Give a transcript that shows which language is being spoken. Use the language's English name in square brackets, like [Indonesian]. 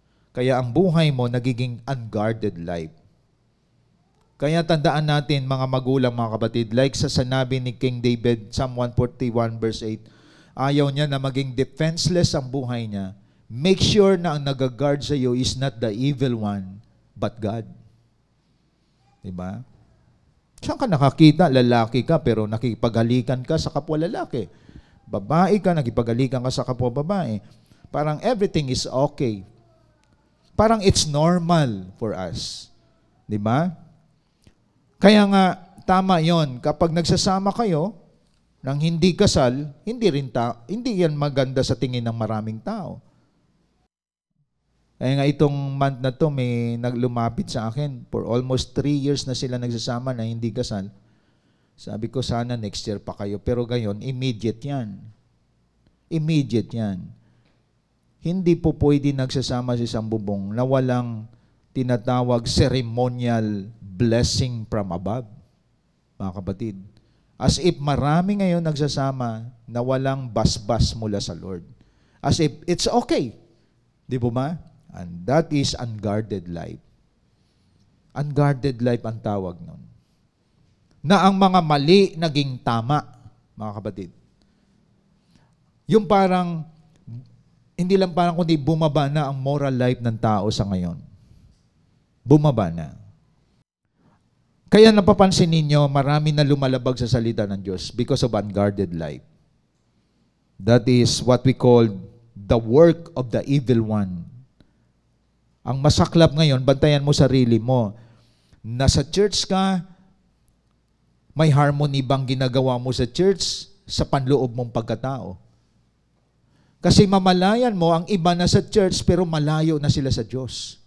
[Filipino] Kaya ang buhay mo nagiging unguarded life. Kaya tandaan natin mga magulang, mga kapatid, like sa sanabi ni King David, Psalm 141 verse 8, ayaw niya na maging defenseless ang buhay niya. [English] Make sure [Filipino] na ang nag-guard sa iyo [English] is not the evil one, but God. [Filipino] Diba? Saan ka nakakita? Lalaki ka, pero nakipaghalikan ka sa kapwa lalaki. Babae ka, nakipaghalikan ka sa kapwa babae. [English] Parang everything is okay. Parang it's normal for us. [Filipino] Diba? Kaya nga, tama yon. Kapag nagsasama kayo ng hindi kasal, hindi yan maganda sa tingin ng maraming tao. Kaya nga itong month na to may naglumapit sa akin. For almost 3 years na sila nagsasama na hindi kasal. Sabi ko sana next year pa kayo. Pero gayon, immediate yan. Immediate yan. Hindi po pwede nagsasama sa isang bubong na walang tinatawag ceremonial blessing from above. Mga kapatid. As if marami ngayon nagsasama na walang basbas mula sa Lord. [English] As if it's okay. [Filipino] Di ba ba? [English] And that is unguarded life. [Filipino] Unguarded life ang tawag nun. Na ang mga mali naging tama, mga kapatid. Yung parang, hindi lang parang kundi bumaba na ang moral life ng tao sa ngayon. Bumaba na. Kaya napapansin ninyo, marami na lumalabag sa salita ng Diyos [English] because of unguarded life. That is what we call the work of the evil one. [Filipino] Ang masaklap ngayon, bantayan mo sarili mo. Nasa church ka, may harmony bang ginagawa mo sa church sa panloob mong pagkatao? Kasi mamalayan mo, ang iba na sa church pero malayo na sila sa Diyos.